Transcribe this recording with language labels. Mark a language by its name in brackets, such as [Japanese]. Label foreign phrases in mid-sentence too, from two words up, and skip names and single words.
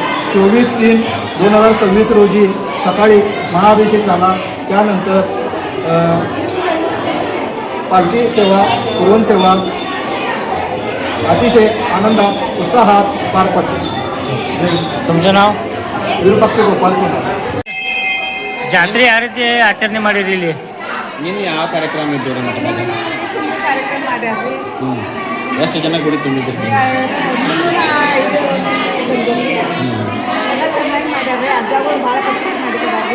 [Marathi] 24/3/2026 रोजी सकाळी महाअभिषेक झाला. त्यानंतर पालखी सेवा, पवन सेवा अतिशय आनंदात उत्साहात पार पडते. तुमचं नाव? विरूपाक्ष गोपाल सोनार. [Kannada] ಜಾತ್ರೆ ಯಾವ ರೀತಿ ಆಚರಣೆ ಮಾಡಿರಿ ಇಲ್ಲಿ? ನಿನ್ನೆ ಯಾವ ಕಾರ್ಯಕ್ರಮ ಇದ್ದು ರೀ ಮಠದಾಗ? ಕಾರ್ಯಕ್ರಮ ಮಾಡ್ಯಾರ್ರಿ. ಎಷ್ಟು ಜನ ಗುಡಿ ತುಂಬಿದ್ರಿ? 5 ಎಲ್ಲ ಚೆನ್ನಾಗಿ ಮಾಡ್ಯಾರ್ರಿ. ಅಜ್ಜಗಳು ಭಾಳ ಕಷ್ಟ ಮಾಡಿದಾರ್ರಿ.